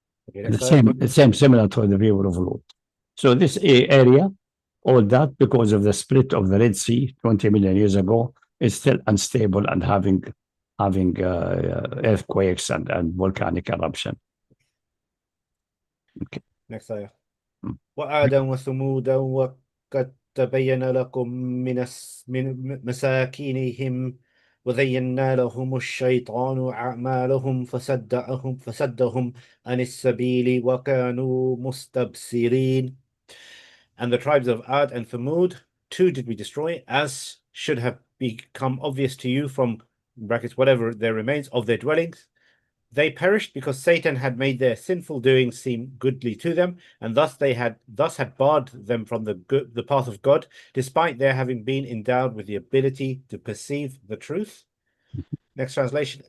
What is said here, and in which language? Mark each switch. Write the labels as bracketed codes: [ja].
[en] Okay, the same similar to the river of Lut. So this area, all that because of the split of the Red Sea 20 million years ago, is still unstable and having earthquakes and volcanic eruption. Okay. Next ayah. [ar] وعادا وثمودا وقد تبين لكم من مساكنهم وزينا لهم الشيطان أعمالهم فسدهم عن السبيل وكانوا مستبصرين. [en] And the tribes of Ad and Thamud, too did we destroy, as should have become obvious to you from brackets whatever there remains of their dwellings. They perished because Satan had made their sinful doings seem goodly to them, and thus had barred them from the path of God, despite their having been endowed with the ability to perceive the truth. Next translation.